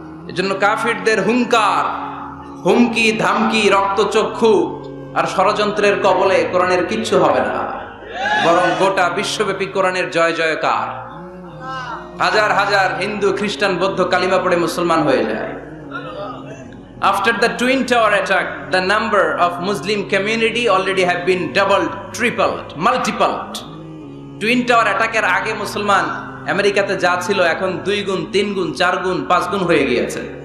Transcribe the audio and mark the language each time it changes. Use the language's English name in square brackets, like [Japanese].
[Bangla] এজন্য কাফিরদের হুঙ্কার, হুমকি, ধামকি, রক্তচক্ষু আর ষড়যন্ত্রের কবলে কোরআনের কিচ্ছু হবে না, বরং গোটা বিশ্বব্যাপী কোরআনের জয় জয়কার। হাজার হাজার হিন্দু, খ্রিস্টান, বৌদ্ধ কালিমা পড়ে মুসলমান হয়ে যায়। [English] After the Twin Tower attack, the number of Muslim community already have been doubled, tripled, multiplied. [Bangla] Twin Tower attack এর আগে মুসলমান আমেরিকাতে যা ছিল এখন 2 গুণ, 3 গুণ, 4 গুণ, 5 গুণ হয়ে গিয়েছে।